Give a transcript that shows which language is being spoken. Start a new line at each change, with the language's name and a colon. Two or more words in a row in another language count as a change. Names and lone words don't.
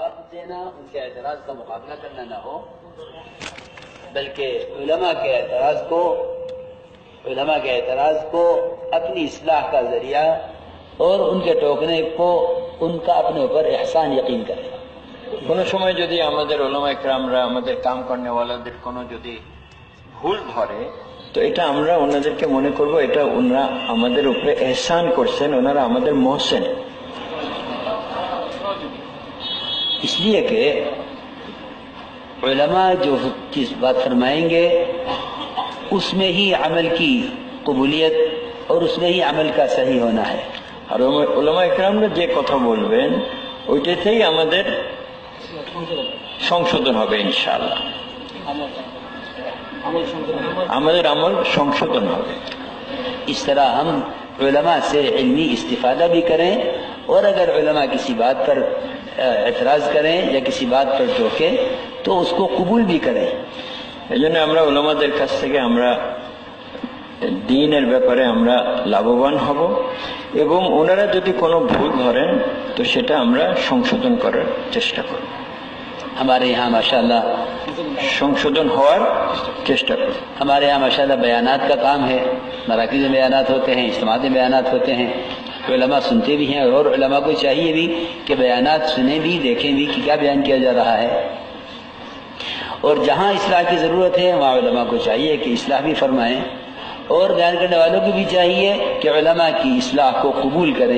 Urdu: دینا، ان کے اعتراض کا مقابلہ کرنا نہ ہو، بلکہ علماء کے اعتراض کو اپنی اصلاح کا ذریعہ اور ان کے ٹوکنے کو ان کا اپنے اوپر احسان یقین کرے۔
Bangla: কোনো সময় যদি আমাদের উলামা ইকরামরা আমাদের কাম কর্নেওয়ালাদের কোনো যদি ভুল ধরে, তো এটা আমরা ওনাদেরকে মনে করব এটা ওনারা আমাদের উপরে এহসান করছেন, ওনারা আমাদের মহসেন।
Urdu: اس لیے کہ علماء جو چیز بات فرمائیں گے اس میں ہی عمل کی قبولیت اور اس میں ہی عمل کا صحیح ہونا ہے۔
Bangla: আর উলামা ইকরামরা যে কথা বলবেন ওইটাতেই আমাদের সংশোধন হবে ইনশাআল্লাহ, আমাদের আমল সংশোধন হবে।
Urdu: اس طرح ہم علماء سے علمی استفادہ بھی کریں، اور اگر علماء کسی بات پر اعتراض کریں یا کسی بات پر ٹوکیں تو اس کو قبول بھی کریں۔
Bangla: এই জন্য আমরা উলামাদের কাছ থেকে আমরা দ্বীনের ব্যাপারে আমরা লাভবান হব, এবং ওনারা যদি কোনো ভুল ধরেন তো সেটা আমরা সংশোধন করার চেষ্টা করব,
Urdu: ہمارے یہاں ماشاءاللہ
Bangla: সংশোধন হওয়ার চেষ্টা করব۔
Urdu: ہمارے یہاں ماشاءاللہ بیانات کا کام ہے، مراکز میں بیانات ہوتے ہیں، اجتماعات میں بیانات ہوتے ہیں، علماء سنتے بھی ہیں، اور علماء کو چاہیے بھی کہ بیانات سنیں بھی، دیکھیں بھی کہ کیا بیان کیا جا رہا ہے، اور جہاں اصلاح کی ضرورت ہے وہاں علماء کو چاہیے کہ اصلاح بھی فرمائیں، اور بیان کرنے والوں کو بھی چاہیے کہ علماء کی اصلاح کو قبول کریں۔